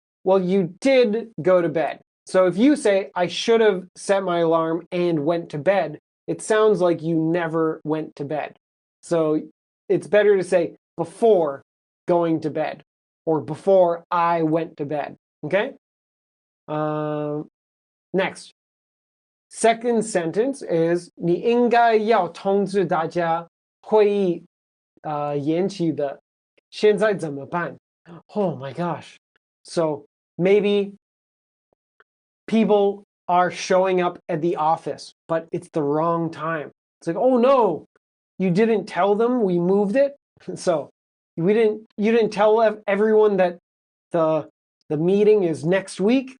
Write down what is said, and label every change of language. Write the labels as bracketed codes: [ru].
[en] Well, you did go to bed. So if you say, I should have set my alarm and went to bed, it sounds like you never went to bed. So it's better to say before going to bed, or before I went to bed, okay? Next. Second sentence is [zh] 你应该要通知大家会议延期的，现在怎么办? [en] Oh my gosh. So maybe people are showing up at the office, but it's the wrong time. It's like, oh no, you didn't tell them we moved it. So you didn't tell everyone that the meeting is next week.